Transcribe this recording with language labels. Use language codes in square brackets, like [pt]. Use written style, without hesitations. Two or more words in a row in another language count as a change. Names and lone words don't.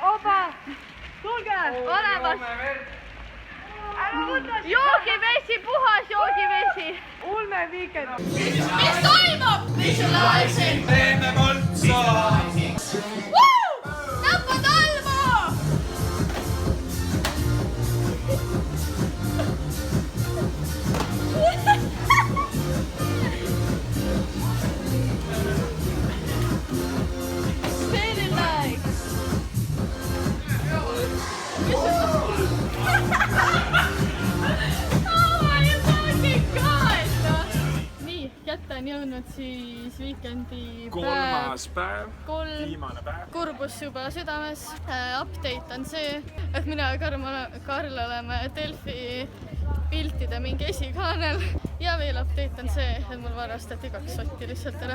[et] Oba. Tulge. Olemas. Joogivesi, puhas joogivesi. Ulme viikend. Mis toimub? Visualizing. Teeme poltsa. Näppa talmu! [en] Very nice. Oh my fucking god! [et] Nii, kätte on jõudnud siis Weekendi päev. Viimane päev. Kurbus juba südames. Update on see, et mina ja Karl oleme Delfi piltide mingi esikaanel. Ja veel update on see, et mul varastati 2 sotti lihtsalt ära.